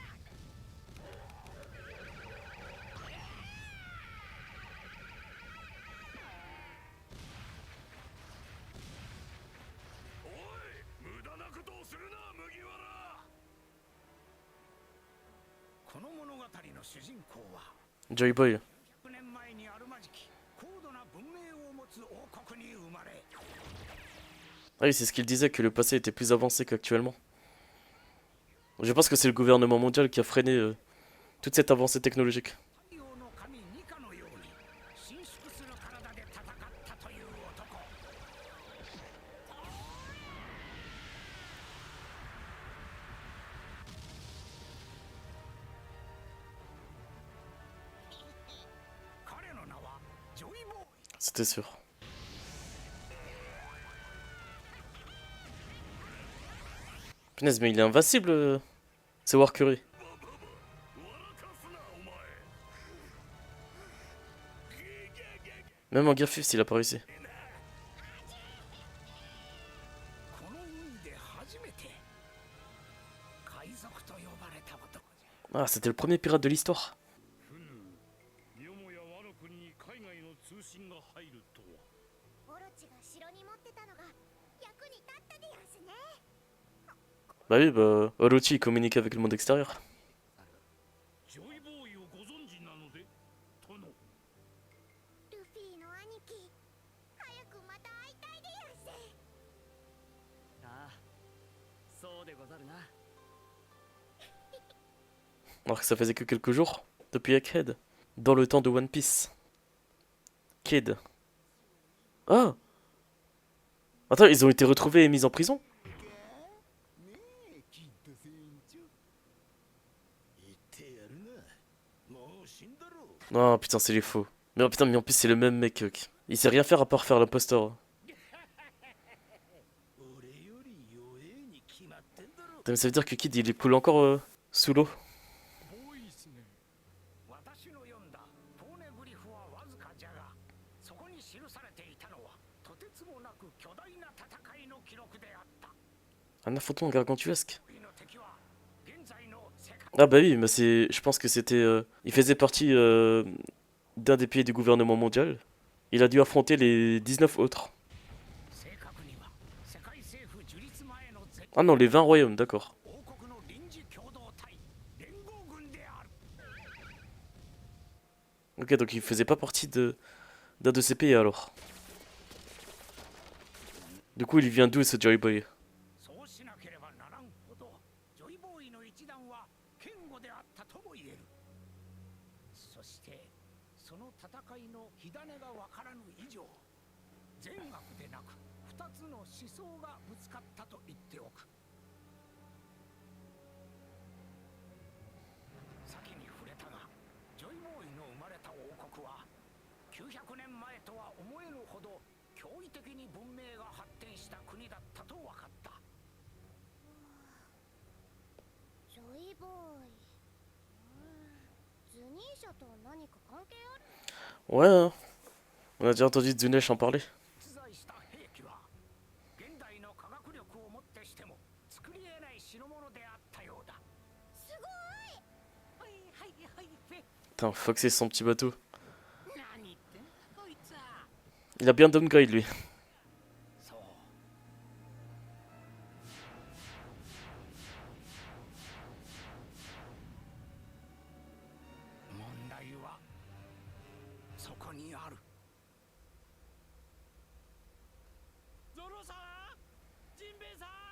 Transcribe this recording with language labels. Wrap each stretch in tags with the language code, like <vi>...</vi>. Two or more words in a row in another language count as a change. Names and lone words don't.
<ja>おい、無駄なことをするな、麦わら。この物語の主人公は Joy Boy. 100 年前にあるまじき高度な文明を持つ王国に生まれ、</ja> <fr>Ah oui, c'est ce qu'il disait, que le passé était plus avancé qu'actuellement. Je pense que c'est le gouvernement mondial qui a freiné toute cette avancée technologique.</fr> <ja>太陽の神ニカのように伸縮する体で戦ったという男。彼の名はジョイボーイ。</ja> <fr>C'était sûr. Punaise, mais il est invincible, c'est Warcury.</fr> <ja>笑かすな、お前。</ja> <fr>Même en guerre 5, il a pas réussi.</fr> <ja>この海で初めて海賊と呼ばれた男じゃ。</ja> <fr>Ah, c'était le premier pirate de l'histoire.</fr> <ja>ふぬ、よもや我の国に海外の通信が入るとは。オロチが城に持ってたのが役に立ったでやんすね。</ja> <fr>Bah oui, bah, Orochi il communique avec le monde extérieur.</fr> <ja>ジョイボーイをご存知なので、殿。ルフィの兄貴、早くまた会いたいでやんす。ああ、そうでござるな。</ja> <fr>Alors que ça faisait que quelques jours depuis Egghead, dans le temps de One Piece. Kid. Ah! Attends, ils ont été retrouvés et mis en prison?</fr> <ja>ねえキッド船長。一体</ja> <fr>Oh putain, c'est les faux. Mais oh, putain, mais en plus, c'est le même mec. Il sait rien faire à part faire l'imposteur. Putain, mais ça veut dire que Kid, il est cool encore sous l'eau.</fr> <ja>私の読んだポーネグリフはわずかじゃが、そこに記されていたのはとてつもなく巨大な戦いの記録であった。</ja> <fr>Un affrontement gargantuesque.</fr> <ja>の敵は現在の世界</ja> <fr>Ah bah oui, mais c'est, je pense que c'était, il faisait partie d'un des pays du gouvernement mondial. Il a dû affronter les 19 autres.</fr> <ja>正確には世界政府樹立前の全</ja> <fr>Ah non, les 20 royaumes, d'accord.</fr> <ja>王国の臨時共同体連合軍である。</ja> <fr>Ok, donc il faisait pas partie d'un de ces pays alors. Du coup, il vient d'où ce Joy Boy?</fr> <ja>そうしなければならんほど、ジョイボーイの一団は堅固であったとも言える。そして、その戦いの火種がわからぬ以上、善悪でなく二つの思想がぶつかったと言っておく。先に触れたが、ジョイボーイの生まれた王国は、900年前とは思えぬほど驚異的に文明が発展した国だったと分かった。ジョイボーイ。ズニーシャと何か関係ある？</ja> <fr>Ouais, hein. On a déjà entendu Zunesh en parler.</fr> <ja>実在した兵器は現代の科学力をもってしても作り得ない代物であったようだ。すごい！はいはいはいフェ</ja> <fr>Putain, Fox c'est son petit bateau.</fr> <ja>何言ってんだこいつは。</ja> <fr>Il a bien downgrade lui.</fr> <ja>そう。問題はそこにある。ゾロさん、ジンベエさん。</ja>